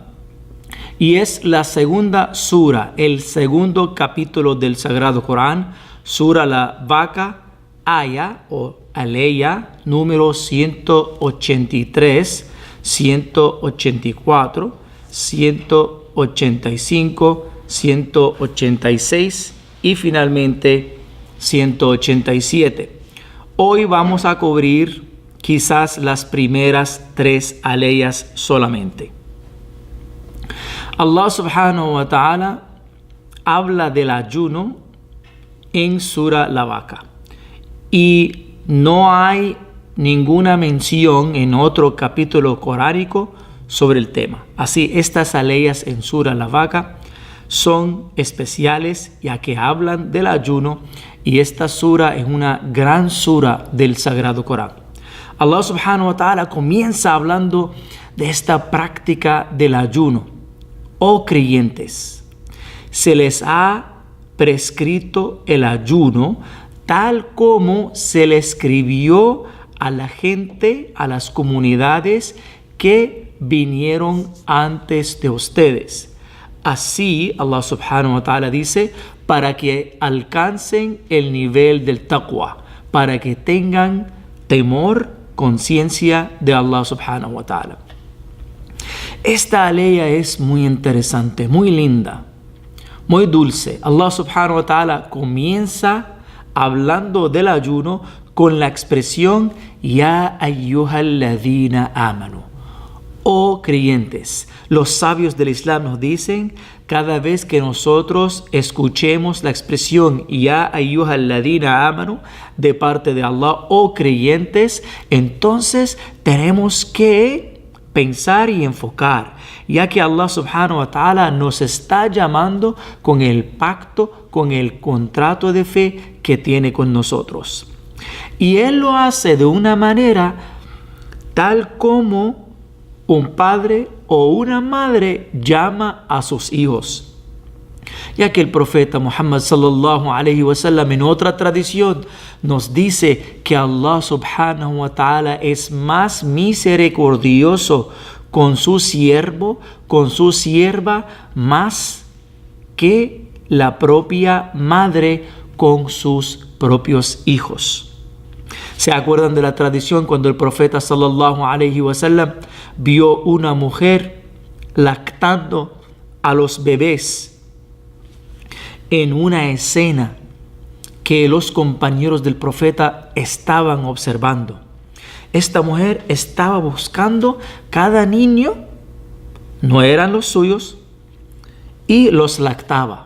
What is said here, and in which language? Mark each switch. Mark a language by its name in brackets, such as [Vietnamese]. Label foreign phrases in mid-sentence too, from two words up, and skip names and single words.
[Spanish] Y es la segunda sura, el segundo capítulo del Sagrado Corán, sura la vaca, aya o aleya, número 183, 184, 185, 186 y finalmente 187. Hoy vamos a cubrir quizás las primeras tres aleyas solamente. [Arabic] الله سبحانه وتعالى [Spanish] habla del ayuno en Sura la vaca y no hay ninguna mención en otro capítulo coránico sobre el tema. Así, estas aleyas en Sura la vaca son especiales ya que hablan del ayuno y esta sura es una gran sura del Sagrado Corán. [Arabic] الله سبحانه وتعالى [Spanish] comienza hablando de esta práctica del ayuno. Oh creyentes, se les ha prescrito el ayuno tal como se le escribió a la gente, a las comunidades que vinieron antes de ustedes. Así, [Arabic] الله سبحانه وتعالى [Spanish] dice, para que alcancen el nivel del taqwa, para que tengan temor, conciencia de [Arabic] الله سبحانه وتعالى. [Spanish] Esta aleya es muy interesante, muy linda, muy dulce. [Arabic] الله سبحانه وتعالى [Spanish] comienza hablando del ayuno con la expresión [Arabic] يا أيها الذين آمنوا. [Spanish] Oh creyentes, los sabios del Islam nos dicen, cada vez que nosotros escuchemos la expresión [Arabic] يا أيها الذين آمنوا [Spanish] de parte de Allah, oh creyentes, entonces tenemos que pensar y enfocar, ya que [Arabic] الله سبحانه وتعالى [Spanish] nos está llamando con el pacto, con el contrato de fe que tiene con nosotros. Y Él lo hace de una manera tal como un padre o una madre llama a sus hijos. Ya que el profeta [Arabic] محمد صلى الله عليه وسلم [Spanish] en otra tradición nos dice que [Arabic] الله سبحانه وتعالى [Spanish] es más misericordioso con su siervo, con su sierva, más que la propia madre con sus propios hijos. ¿Se acuerdan de la tradición cuando el profeta [Arabic] صلى الله عليه وسلم [Spanish] vio una mujer lactando a los bebés en una escena que los compañeros del profeta estaban observando? Esta mujer estaba buscando cada niño, no eran los suyos, y los lactaba.